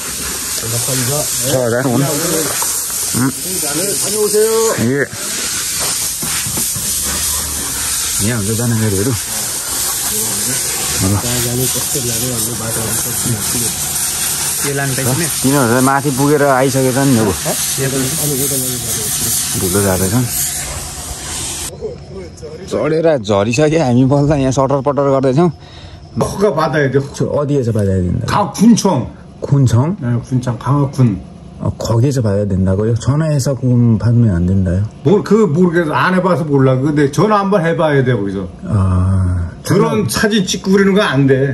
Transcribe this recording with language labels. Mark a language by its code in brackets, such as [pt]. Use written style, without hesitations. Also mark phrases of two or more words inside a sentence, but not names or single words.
[ne] 6000 हुन् यहाँ हुन्छ जानकारीहरू तिनीहरू माथि पुगेर आइसकेछन् नि ढुलो जाँदैछन् चढेर झरिसक्यो हामी बल्ल यहाँ सटर पटर गर्दैछौँ [ko] 어디에서 받아야 된다? 쿤청? 군청 강화군. 거기에서 받아야 된다고요? 전화해서 받으면 안 된다요? 모르겠어. 안 해봐서 몰라. 근데 전화 한번 해봐야 돼 거기서. 아 드론 사진 찍고 그러는 거 안 돼.